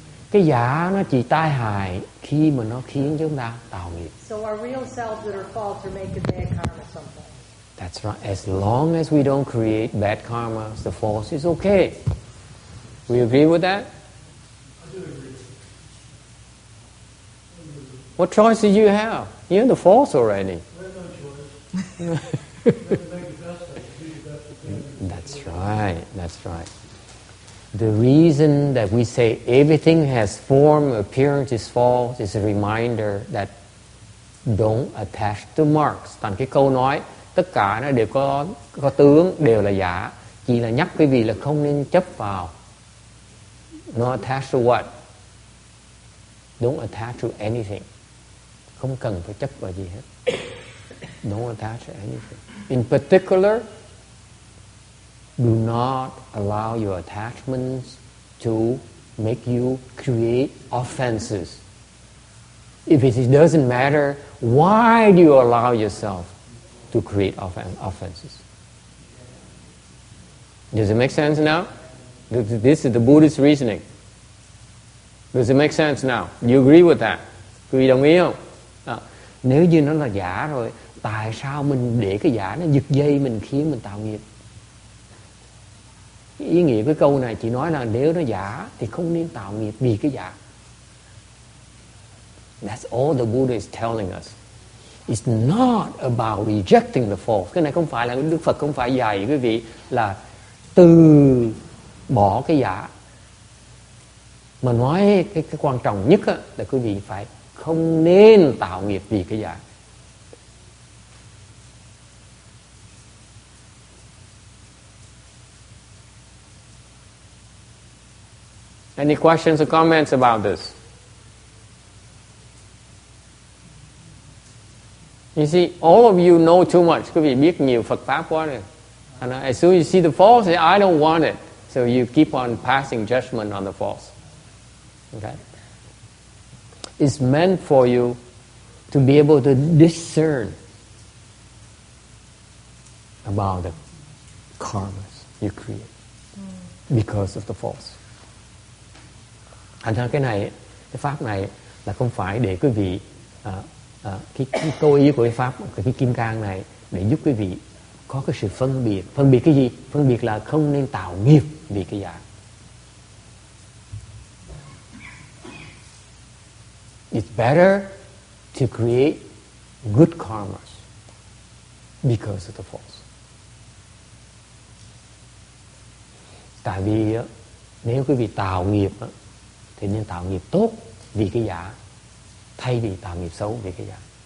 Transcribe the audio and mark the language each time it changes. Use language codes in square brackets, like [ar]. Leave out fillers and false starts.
[vi] Cái giả nó chỉ tai hại khi mà nó khiến chúng ta tạo nghiệp. [en] So our real selves that are false are making bad karma sometimes. That's right. As long as we don't create bad karma, the false is okay. We agree with that? I do agree. What choice do you have? You're in the false already. We have no choice. We have to make the best of it. Do the best we can. That's right. That's right. The reason that we say everything has form, appearance is false is a reminder that don't attach to marks. [vi] Thành cái câu nói tất cả nó đều có tướng, đều là giả. Chỉ là nhắc quý vị là không nên chấp vào. [en] No attach to what? Don't attach to anything. [vi] Không cần phải chấp vào gì hết. [en] Don't attach to anything. In particular, do not allow your attachments to make you create offenses. If it doesn't matter, why do you allow yourself to create offenses? Does it make sense now? This is the Buddhist reasoning. Does it make sense now? You agree with that? [vi] Quý vị đồng ý không? Nếu như nó là giả rồi, tại sao mình để cái giả nó giật dây mình khiến mình tạo nghiệp? Ý nghĩa cái câu này chỉ nói là nếu nó giả thì không nên tạo nghiệp vì cái giả. [en] That's all the Buddha is telling us. It's not about rejecting the false. [vi] Cái này không phải là Đức Phật không phải dạy quý vị là từ bỏ cái giả. Mà nói cái quan trọng nhất là quý vị phải không nên tạo nghiệp vì cái giả. [en] Any questions or comments about this? You see, all of you know too much. [vi] Quý vị biết nhiều Phật Pháp quá rồi. [en] And as soon as you see the false, I don't want it. So you keep on passing judgment on the false. Okay? It's meant for you to be able to discern about the karmas you create because of the false. [vi] Thành ra cái này, cái pháp này là không phải để quý vị cái câu ý của cái pháp, cái kim cang này để giúp quý vị có cái sự phân biệt. Phân biệt cái gì? Phân biệt là không nên tạo nghiệp vì cái giả. [en] It's better to create good karmas because of the false. [vi] Tại vì nếu quý vị tạo nghiệp thì nên tạo nghiệp tốt vì cái giả thay vì tạo nghiệp xấu vì cái giả.